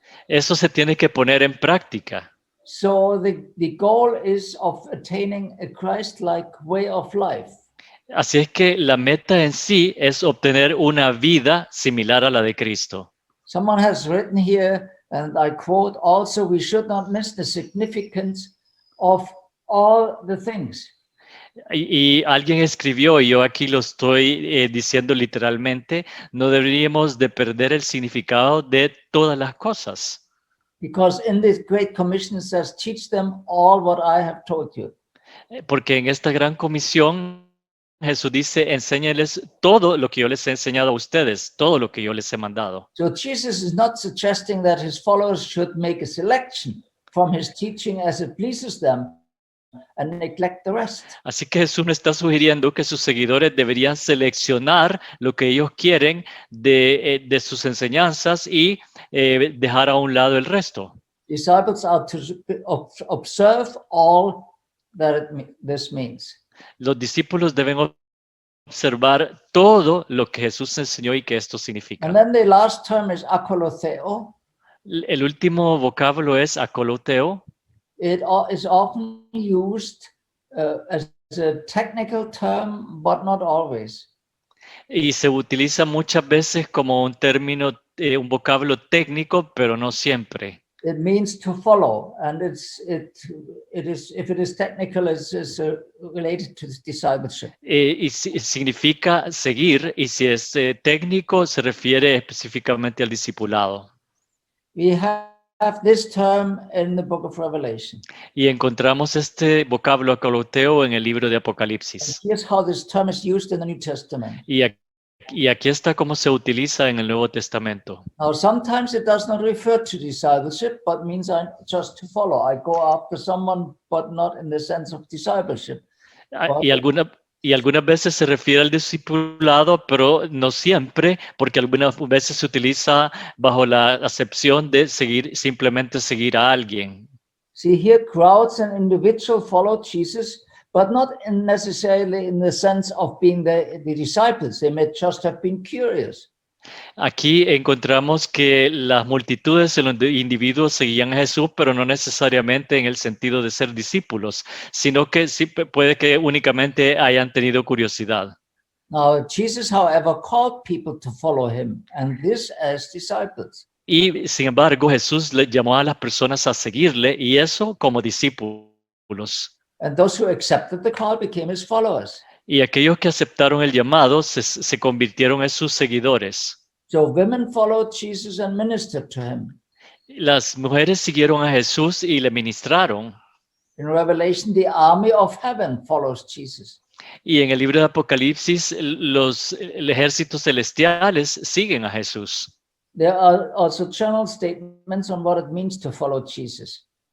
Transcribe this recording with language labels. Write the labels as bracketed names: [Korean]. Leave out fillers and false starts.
[Spanish] Eso se tiene que poner en práctica. [English] So the goal is of attaining a Christ-like way of life. [Spanish] Así es que la meta en sí es obtener una vida similar a la de Cristo. [English] Someone has written here, and I quote, also, we should not miss the significance of all the things. [Spanish] Y alguien escribió, y yo aquí lo estoy diciendo literalmente, no deberíamos de perder el significado de todas las cosas. [English] Because in this Great Commission it says, teach them all what I have told you. [Spanish] Porque en esta gran comisión Jesús dice, enséñales todo lo que yo les he enseñado a ustedes, todo lo que yo les he mandado. [English] So Jesus is not suggesting that his followers should make a selection from his teaching as it pleases them and neglect the rest. [Spanish] Así que Jesús no está sugiriendo que sus seguidores deberían seleccionar lo que ellos quieren de sus enseñanzas y dejar a un lado el resto. [English] Disciples are to observe all that this means. [Spanish] Los discípulos deben observar todo lo que Jesús enseñó y que esto significa. [English] And then the last term is akolotheo. [Spanish] El último vocablo es akoloteo. [English] It is often used as a technical term, but not always. [Spanish] Y se utiliza muchas veces como un término, un vocablo técnico, pero no siempre. [English] It means to follow, and it is if it is technical, it's related to discipleship. [Spanish] Y significa seguir, y si es técnico, se refiere específicamente al discipulado. [English] We have this term in the book of Revelation. [Spanish] Y encontramos este vocablo akoloteo en el libro de [English] And [Spanish] Apocalipsis. [English] here's how this term is used in the New Testament. [Spanish] Y aquí y aquí está cómo se utiliza en el Nuevo Testamento. [English] Now, sometimes it does not refer to discipleship, but means I just to follow. I go after someone, but not in the sense of discipleship. [Spanish] Y algunas veces se refiere al discipulado, pero no siempre, porque algunas veces se utiliza bajo la acepción de simplemente seguir a alguien. [English] See, here crowds and individuals follow Jesus, but not necessarily in the sense of being the disciples. They may just have been curious. [Spanish] Aquí encontramos que las multitudes de los individuos seguían a Jesús, pero no necesariamente en el sentido de ser discípulos, sino que sí puede que únicamente hayan tenido curiosidad. [English] Now, Jesus, however, called people to follow him, and this as disciples. [Spanish] Y sin embargo, Jesús le llamó a las personas a seguirle, y eso como discípulos. [English] And those who accepted the call became his followers. [Spanish] Y aquellos que aceptaron el llamado se convirtieron en sus seguidores. [English] So women followed Jesus and ministered to him. [Spanish] Las mujeres siguieron a Jesús y le ministraron. [English] In Revelation, the army of heaven follows Jesus. [Spanish] Y en el libro de Apocalipsis, los ejércitos celestiales siguen a Jesús. [English] There are also general statements on what it means to follow Jesus.